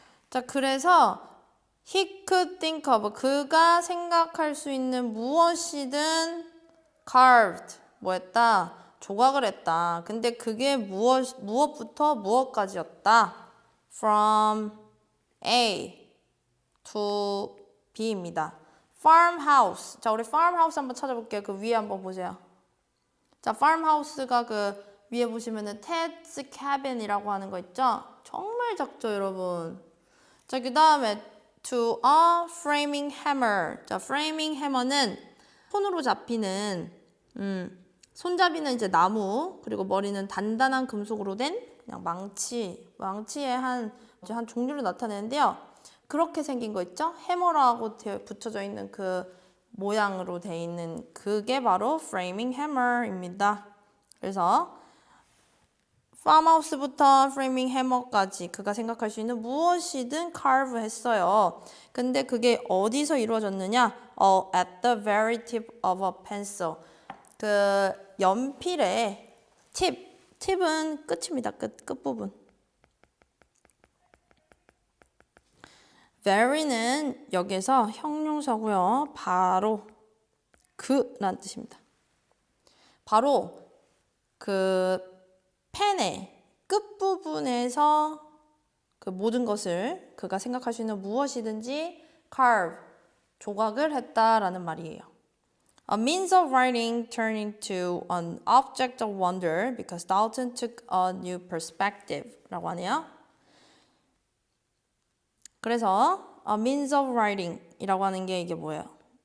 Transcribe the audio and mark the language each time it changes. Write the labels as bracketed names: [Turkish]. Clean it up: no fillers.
[Korean] 자, 그래서 [English] he could think of [Korean] 그가 생각할 수 있는 무엇이든 carved 뭐했다? 조각을 했다. 근데 그게 무엇부터 무엇까지였다. [English] From A to B입니다. farmhouse. [Korean] 자, 우리 farmhouse 한번 찾아볼게요. 그 위에 한번 보세요. 자, farmhouse가 그 위에 보시면은 Ted's cabin이라고 하는 거 있죠? 정말 작죠, 여러분. 자, 그 다음에 [English] to a framing hammer. [Korean] 자, framing hammer는 손으로 잡히는 손잡이는 이제 나무, 그리고 머리는 단단한 금속으로 된 그냥 망치의 한 종류로 나타내는데요. 그렇게 생긴 거 있죠? 해머라고 붙여져 있는 그 모양으로 돼 있는 그게 바로 framing hammer입니다. 그래서 farmhouse부터 framing hammer까지 그가 생각할 수 있는 무엇이든 carve 했어요. 근데 그게 어디서 이루어졌느냐? [English] At the very tip of a pencil. [Korean] 그 연필의 팁은 끝입니다. 끝부분. very는 여기서 형용사고요. 바로 그란 뜻입니다. 바로 그 펜의 끝부분에서 그 모든 것을 그가 생각할 수 있는 무엇이든지 carve, 조각을 했다라는 말이에요. [English] A means of writing turned into an object of wonder because Dalton took a new perspective [Korean] 라고 하네요. 그래서 [English] a means of writing [Korean] 이라고 하는 게 이게 뭐예요?